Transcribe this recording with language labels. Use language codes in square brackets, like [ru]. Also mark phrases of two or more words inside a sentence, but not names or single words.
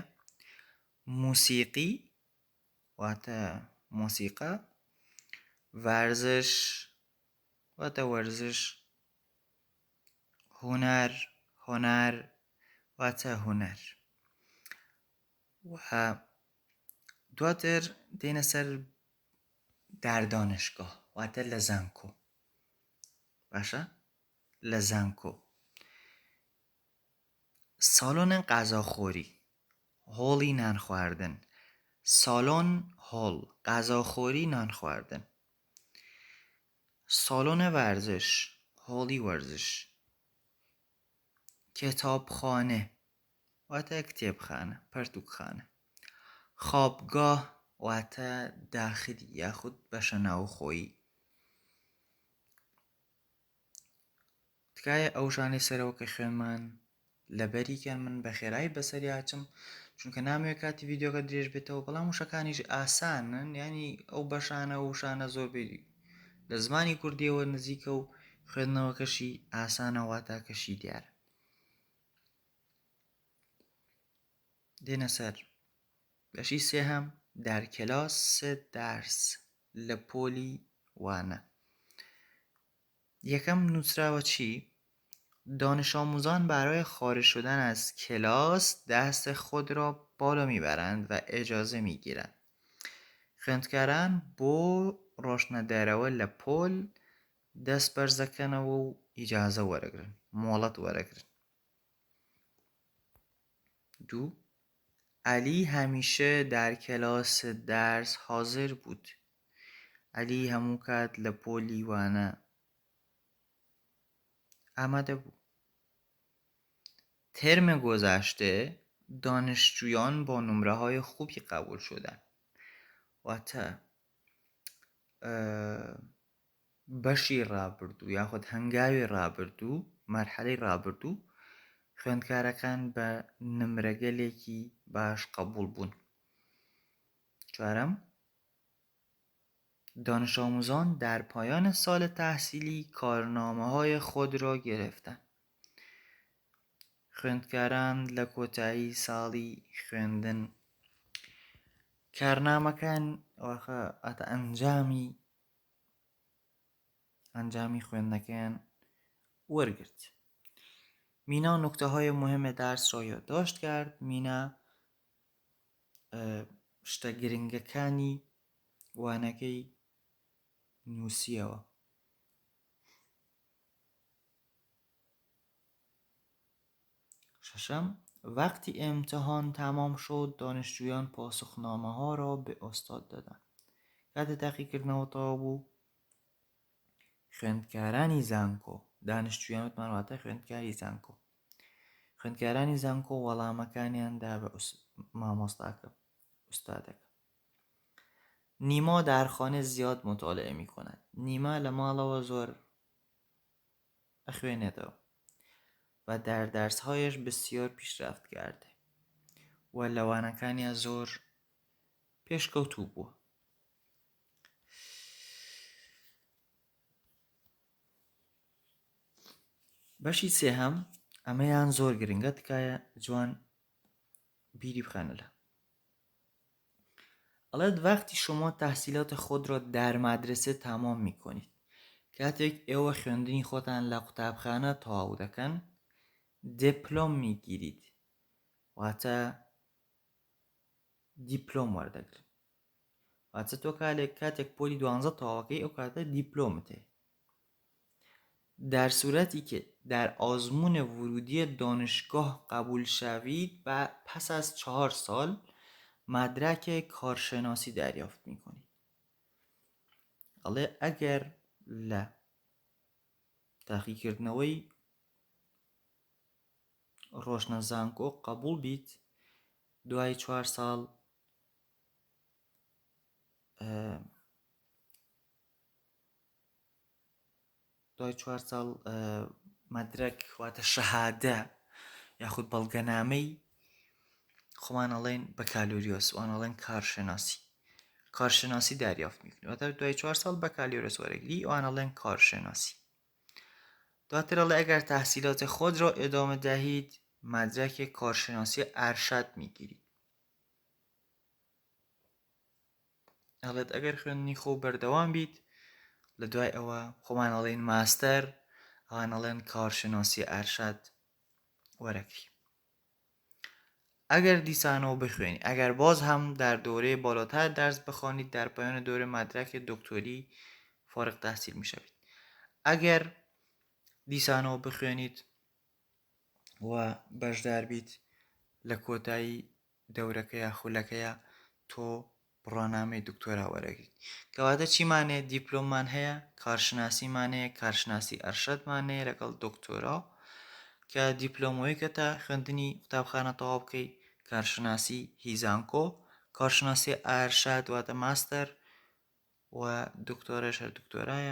[ckb] موسیقی واتە مۆسیقا. ورزش واتە وەرزش. هونەر واتە هونەر. و دواتر دێنە سەر [fa] در دانشگاه [ckb] واتە لە زانکۆ، باشە؟ لە زانکۆ. [fa] سالن غذاخوری، [ckb] هۆڵی نان خواردن. سالن هۆڵ، غذاخوری نان خواردن. [fa] سالن ورزش، [ckb] هۆڵی وەرزش. کتابخانه واتە کتێبخانە، پەرتووکخانە. خوابگاه واتە داخلی یاخود بەشە ناوخۆیی. تکایە ئەو ژانەی سەرەوە کە خوێنمان لەبەریکەن من بە خێرایی بەسەری هاچم، چونکە نامەوێت کاتی ڤیدیۆکە درێژ بێتەوە، بەڵام وشەکانیش ئاسانن، ینی ئەو بەشانە و شانە زۆربەی لە زمانی کوردیەوە نزیکە و خوێندنەوەکەشی ئاسانە، واتاکەشی دیارە. دێنە سەر بەشی سێهەم، [fa] در کلاس درس، [ckb] لە پۆلی وانە. یەکەم نووسراوە چی؟ [fa] دانش آموزان برای خارج شدن از کلاس دست خود را بالا میبرند و اجازه میگیرند. [ckb] خوێندکاران بۆ ڕۆشنەدەرەوە لە پۆل دەست بەرزەکەنەوە و ئیجازە وەرەگرن، مۆڵەت وەرەگرن. 2. [fa] علی همیشه در کلاس درس حاضر بود. [ckb] علی هەموو کات لە پۆلی وانە ئامادە بوو. [fa] ترم گذشته دانشجویان با نمره‌های خوبی قبول شدند. [ckb] واتە بەشی ڕابردوو یاخود هەنگاوی ڕابردوو، مەرحەلەی ڕابردوو، خوێندکارەکان بە نمرەگەلێکی باش قبول بوون. 4. [fa] دانش آموزان در پایان سال تحصیلی کارنامه‌های خود را گرفتند. [ckb] خوێندکاران لە کۆتایی ساڵی خوێندن کارنامەکان ئەتە ئەنجامی خوێندنەکەیان وەرگرت. [fa] مینا نکته‌های مهم درس را یادداشت کرد. [ckb] مینا شتە گرنگەکانی وانەکەی نووسیەوە. [fa] ششم، وقتی امتحان تمام شد دانشجویان پاسخنامه ها را به استاد دادند. [ckb] کات تحقیقکردنەوە تەواو بوو، خوێندکارانی زانکۆ، دانشجویان وتمان واتە خوێندکاری زانکۆ، خوێندکارانی زانکۆ وەڵامەکانیاندا بە مامۆستاکە ئوستادەکە. [fa] نیما در خانه زیاد مطالعه می کند. [ckb] نیما لە ماڵەوە زۆر ئەخوێنێتەوە و [fa] در درسهایش بسیار پیشرفت کرده [ckb] و لەوانەکانیان زۆر پێشکەوتوو بووە. بەشی سێهەم ئەمەیان زۆر گرنگە، تکایە جوان بیری بخەنە. [fa] البته وقتی شما تحصیلات خود را در مدرسه تمام میکنید، [ckb] کاتێک ئێوە خوێندنی خۆتان لە قوتابخانە تەواو دەکەن، [fa] دیپلۆم میگیرید، [ckb] واتە دیپلۆم وەردەگرن. واتە تۆ کاتێک پۆلی 12 تەواوەکەی ئەو کاتە دیپلۆمت هەیە. [fa] در صورتی که در آزمون ورودی دانشگاه قبول شوید و پس از 4 سال مدرک کارشناسی دریافت میکنید. [ckb] ئەڵێ ئەگەر لە تاقیکردنەوەی ڕۆشنە زانکۆ قبول بیت، دوای 4 ساڵ مەدرەک واتە شەهادە یاخود بەڵگەنامەی خۆمان ئەڵێن بەکالۆریۆس، وان ئەڵێن [fa] کارشناسی دریافت میکنی، [ckb] واتە دوای 4 ساڵ بەکالۆریۆس وەرەگری، ئەوان ئەڵێن کارشناسی. دواتر ئەڵێ ئەگەر [fa] تحصیلات خود را ادامه دهید مدرک کارشناسی ارشد میگیرید. [ckb] ئەڵێت ئەگەر خوێندنی خۆ بەردەوام بیت، لە دوای ئەوە خۆمان ئەڵێن ماستەر، ئەوان ئەڵێن [fa] کارشناسی ئەرشەد [ckb] وەرەگری. اگر دیسانەوە بخوێنی، [fa] اگر باز هم در دوره بالاتر درس بخوانید، در پایان دوره مدرک دکتری فارغ تحصیل میشوید. [ckb] اگر دیسانەوە بخوێنیت و بەشدار بیت لە کۆتایی دەورەکەیە خولەکەیە، تۆ بڕوانامەی دکتۆرا وەرەگریت. کەواتە چیمانێ؟ دیپلۆممان هەیە، کارشناسیمان هەیە، کارشناسی ئەرشەدمان هەیە لەگەڵ دکتۆرا، کە دیپلۆمەوەی کە تا خوێندنی قوتابخانە تەواو بکەیت، کارشناسی هیزانکۆ، [fa] کارشناسی ئەرشەد [ckb] واتە ماستەر، و دکتۆرەش هەر دکتۆرایە.